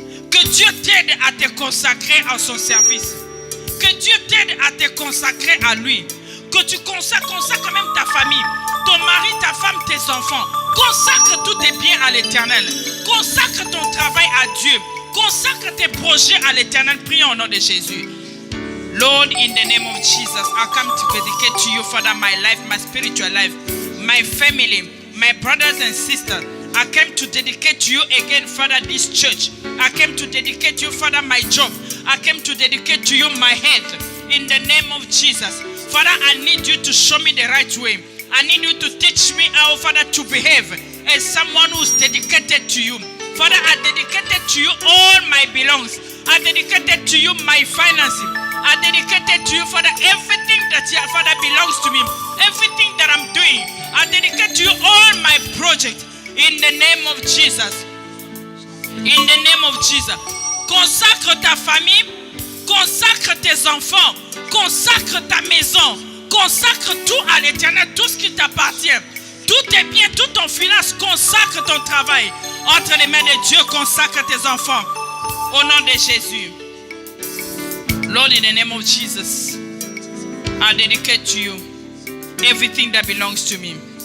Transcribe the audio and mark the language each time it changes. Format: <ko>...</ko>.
<fr>Que Dieu t'aide à te consacrer à son service. Que Dieu t'aide à te consacrer à lui. Que tu consacres même ta famille, ton mari, ta femme, tes enfants. Consacre tous tes biens à l'Éternel. Consacre ton travail à Dieu. Consacre tes projets à l'Éternel. Prions au nom de Jésus.</fr> <en>Lord, in the name of Jesus, I come to dedicate to you, Father, my life, my spiritual life, my family, my brothers and sisters. I came to dedicate to you again, Father, this church. I came to dedicate to you, Father, my job. I came to dedicate to you my head. In the name of Jesus. Father, I need you to show me the right way. I need you to teach me how, Father, to behave as someone who's dedicated to you. Father, I dedicated to you all my belongs. I dedicated to you my finances. I dedicated to you, Father, everything that, Father, belongs to me. Everything that I'm doing. I dedicate to you all my projects. In the name of Jesus. In the name of Jesus.</en> <fr>Consacre ta famille, consacre tes enfants, consacre ta maison, consacre tout à l'Éternel, tout ce qui t'appartient. Tous tes biens, tout ton finance, consacre ton travail. Entre les mains de Dieu, consacre tes enfants. Au nom de Jésus.</fr> <en>Lord, in the name of Jesus, I dedicate to you everything that belongs to me.</en>